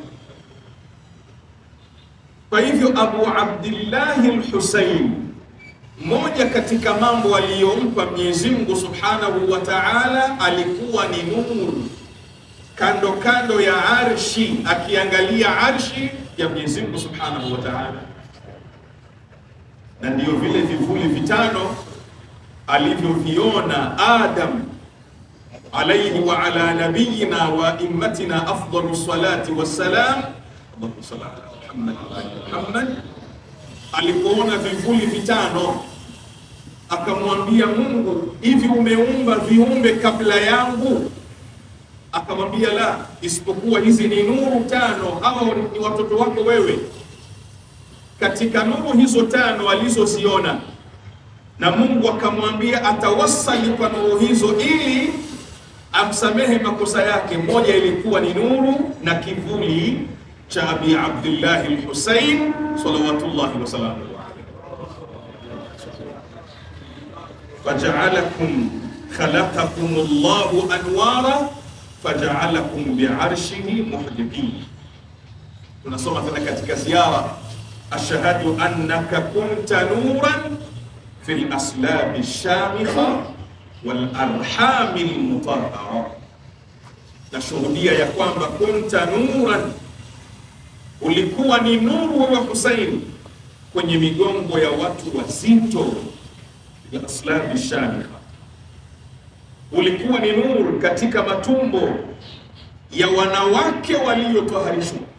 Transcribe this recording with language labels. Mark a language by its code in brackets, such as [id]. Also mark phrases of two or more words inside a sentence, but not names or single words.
[sw] Kwa hivyo Abu Abdillahi al-Husayn, moja katika mambo aliyompa Mwenyezi Mungu [ar] سبحانه وتعالى, [sw] alikuwa ni nuru kando kando ya arshi, akiangalia arshi ya Mwenyezi Mungu [ar] سبحانه وتعالى. [sw] Na ndio vile vivuli vitano alivyoviona Adam [ar] عليه وعلى نبينا وأئمتنا أفضل الصلاة والسلام، اللهم صل على محمد. [sw] Alipoona vivuli vitano akamwambia Mungu, hivi umeumba viumbe kabla yangu? Akamwambia la, isipokuwa hizi ni nuru tano, hao ni watoto wako wewe. Katika nuru hizo tano alizoziona, na Mungu akamwambia atawassali kwa nuru hizo ili amsamehe makosa yake. Moja ilikuwa ni nuru na kivuli cha Abi Abdullah al-Husayn [ar] صلوات الله وسلامه عليه. فجعلكم خلقكم الله أنوارا فجعلكم بعرشه محدقين. [sw] Tunasoma tena katika ziara: [ar] أشهد أنك كنت نورا في الأصلاب الشامخة والأرحام المطهرة. [sw] Nashuhudia ya kwamba [ar] كنت نورا, [sw] ulikuwa ni nuru wa Husayn kwenye migongo ya watu wazito, ya [ar] الأصلاب الشامخة. [sw] Ulikuwa ni nuru katika matumbo ya wanawake waliotoharishwa.